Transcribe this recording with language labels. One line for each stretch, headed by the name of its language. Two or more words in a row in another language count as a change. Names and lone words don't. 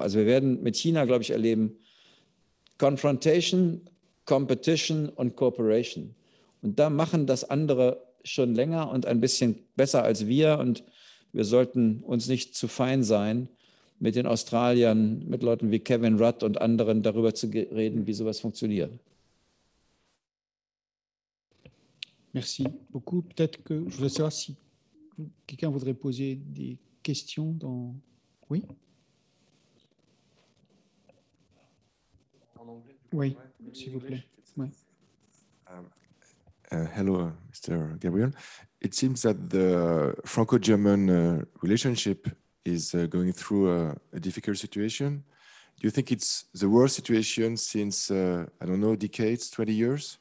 German: Also wir werden mit China, glaube ich, erleben Confrontation, Competition und Cooperation. Und da machen das andere schon länger und ein bisschen besser als wir. Und wir sollten uns nicht zu fein sein, mit den Australiern, mit Leuten wie Kevin Rudd und anderen darüber zu reden, wie sowas funktioniert.
French: Merci beaucoup. Peut-être que je voudrais savoir si quelqu'un voudrait poser des questions dans... Oui. Oui, s'il vous plaît. Oui.
English: Hello, Mr. Gabriel. It seems that the Franco-German relationship is going through a difficult situation. Do you think it's the worst situation since, I don't know, decades, 20 years?